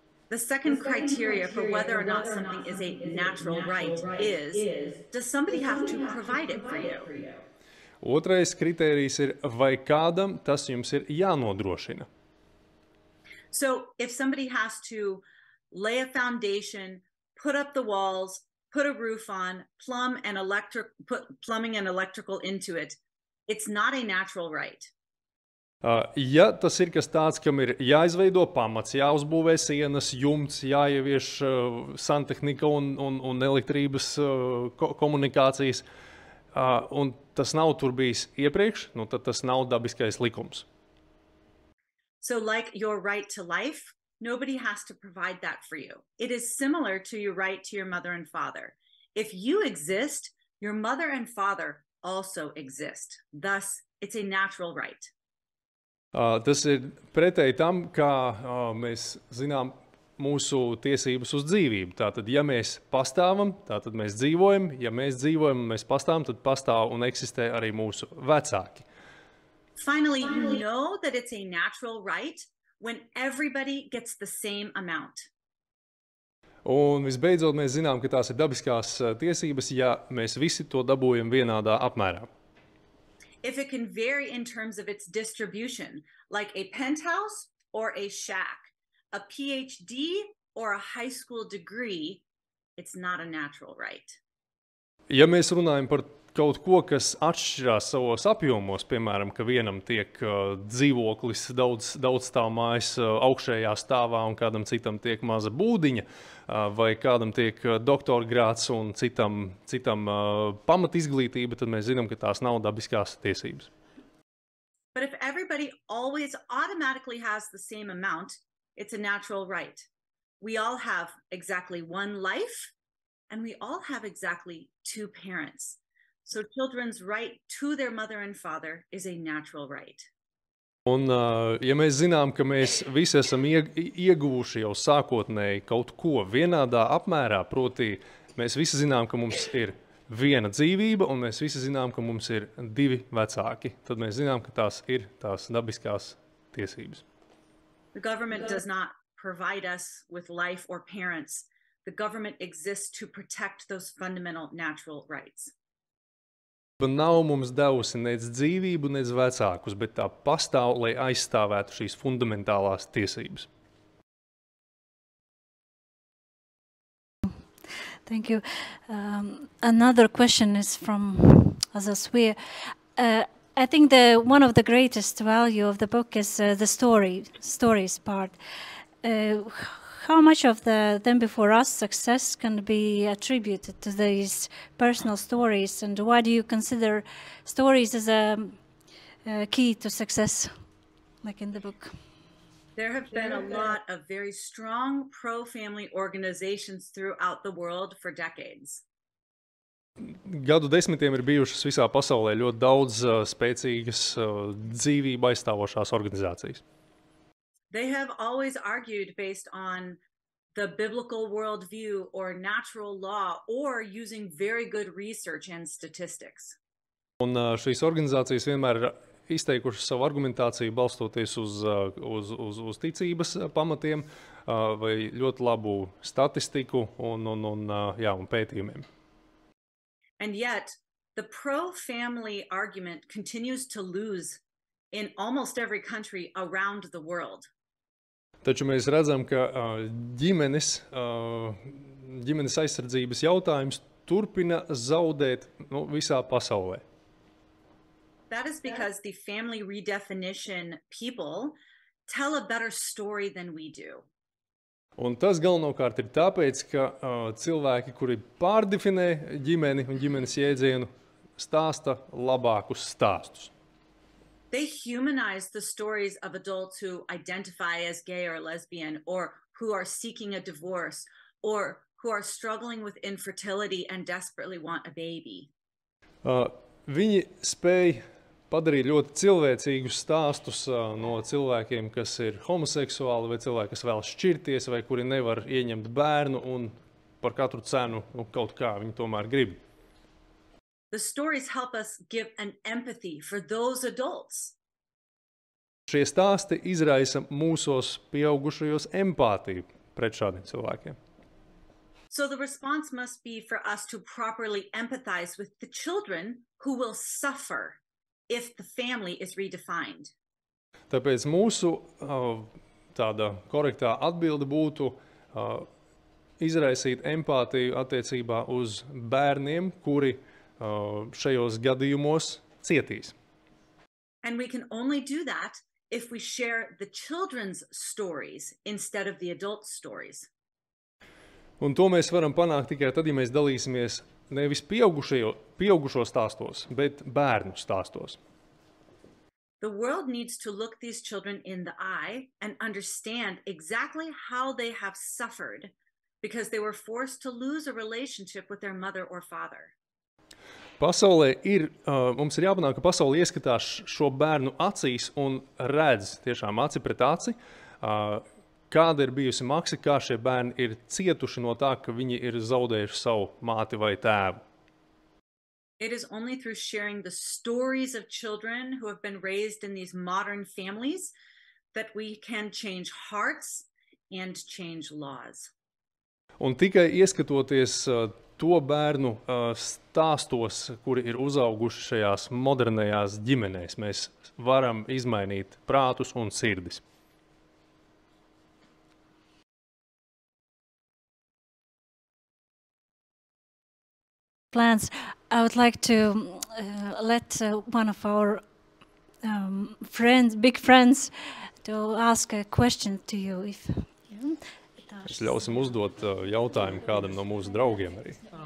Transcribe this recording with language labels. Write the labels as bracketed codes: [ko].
[en] The second criteria for whether or not something is a natural right is, does somebody have to provide it for you? [lv] Otrais kritērijs ir, vai kādam tas jums ir jānodrošina. [en] So if somebody has to lay a foundation, put up the walls, put a roof on, put plumbing and electrical into it, it's not a natural right. [lv] Ja tas ir kas tāds, kam ir jāizveido pamats, jāuzbūvē sienas, jumts, jāievieš santehnika un elektrības komunikācijas, un tas nav tur bijis iepriekš, nu tad tas nav dabiskais likums. [en] So like your right to life, nobody has to provide that for you. It is similar to your right to your mother and father. If you exist, your mother and father also exist. Thus, it's a natural right. [lv] Tas ir pretēji tam, kā mēs zinām mūsu tiesības uz dzīvību. Tātad, ja mēs pastāvam, tātad mēs dzīvojam. Ja mēs dzīvojam un mēs pastāvam, tad pastāv un eksistē arī mūsu vecāki. [en] Finally, you know that it's a natural right when everybody gets the same amount. [lv] Un visbeidzot, mēs zinām, ka tās ir dabiskās tiesības, ja mēs visi to dabūjam vienādā apmērā. [en] If it can vary in terms of its distribution, like a penthouse or a shack, a PhD or a high school degree, it's not a natural right. [lv] Ja mēs runājam par kaut ko, kas atšķirās savos apjomos, piemēram, ka vienam tiek dzīvoklis daudz stāv mājas augšējā stāvā un kādam citam tiek maza būdiņa, vai kādam tiek doktora grāds un citam pamatizglītība, tad mēs zinām, ka tās nav dabiskās tiesības. [en] But if everybody always automatically has the same amount, it's a natural right. We all have exactly one life, and we all have exactly 2 parents. So children's right to their mother and father is a natural right. [lv] Un, ja mēs zinām, ka mēs visi esam ieguvuši jau sākotnēji kaut ko vienādā apmērā, proti mēs visi zinām, ka mums ir viena dzīvība, un mēs visi zinām, ka mums ir divi vecāki, tad mēs zinām, ka tās ir tās dabiskās tiesības. [en] The government does not provide us with life or parents. The government exists to protect those fundamental natural rights. [lv] Nav mums devusi nec dzīvību, nec vecākus, bet tā pastāv, lai aizstāvētu šīs fundamentālās tiesības. [en] Thank you. Another question is from Azaswir. I think one of the greatest value of the book is the stories part. How much of the then before us success can be attributed to these personal stories, and why do you consider stories as a key to success, like in the book? There have been a lot of very strong pro-family organizations throughout the world for decades. [lv] Gadu desmitiem ir bijušas visā pasaulē ļoti daudz spēcīgas dzīvību aizstāvošās organizācijas. [en] They have always argued based on the biblical worldview or natural law or using very good research and statistics. [lv] Un šīs organizācijas vienmēr ir izteikušas savu argumentāciju balstoties uz ticības pamatiem vai ļoti labu statistiku un pētījumiem. [en] And yet, the pro-family argument continues to lose in almost every country around the world. [lv] Taču mēs redzam, ka ģimenes aizsardzības jautājums turpina zaudēt visā pasaulē. [en] That is because the family redefinition people tell a better story than we do. [lv] Un tas galvenokārt ir tāpēc, ka cilvēki, kuri pārdefinē ģimeni un ģimenes jēdzienu, stāsta labākus stāstus. [en] They humanize the stories of adults who identify as gay or lesbian, or who are seeking a divorce, or who are struggling with infertility and desperately want a baby. [lv] Viņi spēj padarīt ļoti cilvēcīgus stāstus no cilvēkiem, kas ir homoseksuāli, vai cilvēki, kas vēlas šķirties, vai kuri nevar ieņemt bērnu, un par katru cenu kaut kā viņi tomēr grib. [en] The stories help us give an empathy for those adults. [lv] Šie stāsti izraisa mūsos pieaugušajos empātiju pret šādiem cilvēkiem. [en] So the response must be for us to properly empathize with the children who will suffer if the family is redefined. [lv] Tāpēc mūsu tāda korektā atbilde būtu izraisīt empātiju attiecībā uz bērniem, kuri šajos gadījumos cietīs. [en] And we can only do that if we share the children's stories instead of the adult stories. [lv] Un to mēs varam panākt tikai tad, ja mēs dalīsimies nevis pieaugušo stāstos, bet bērnu stāstos. [en] The world needs to look these children in the eye and understand exactly how they have suffered because they were forced to lose a relationship with their mother or father. [lv] Pasaulē mums ir jāpanāk, ka pasaule ieskatās šo bērnu acīs un redz tiešām aci pret aci, kāda ir bijusi maksa, kā šie bērni ir cietuši no tā, ka viņi ir zaudējuši savu māti vai tēvu. [en] It is only through sharing the stories of children who have been raised in these modern families that we can change hearts and change laws. [lv] Un tikai ieskatoties to bērnu stāstos, kuri ir uzauguši šajās modernajās ģimenēs, mēs varam izmainīt prātus un sirdis. [en] Plans. I would like to let one of our big friends, to ask a question to you. [lv] Es ļausim uzdot jautājumu kādam no mūsu draugiem arī.